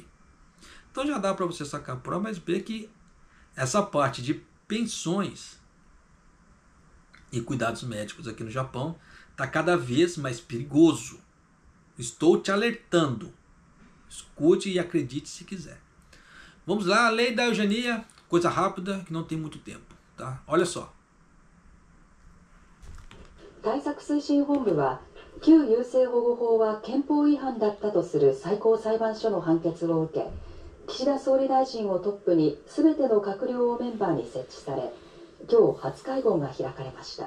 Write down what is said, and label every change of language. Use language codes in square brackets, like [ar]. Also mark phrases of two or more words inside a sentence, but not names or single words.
[pt] Então já dá para você sacar por A mais B que essa parte de pensões e cuidados médicos aqui no Japão está cada vez mais perigoso. Estou te alertando. Escute e acredite se quiser. Vamos lá, a lei da eugenia, coisa rápida que não tem muito tempo, tá? Olha só. [ja] 対策推進本部は旧優生保護法は憲法違反だったとする最高裁判所の判決を受け、岸田総理大臣をトップに全ての閣僚をメンバーに設置され、今日初会合が開かれました。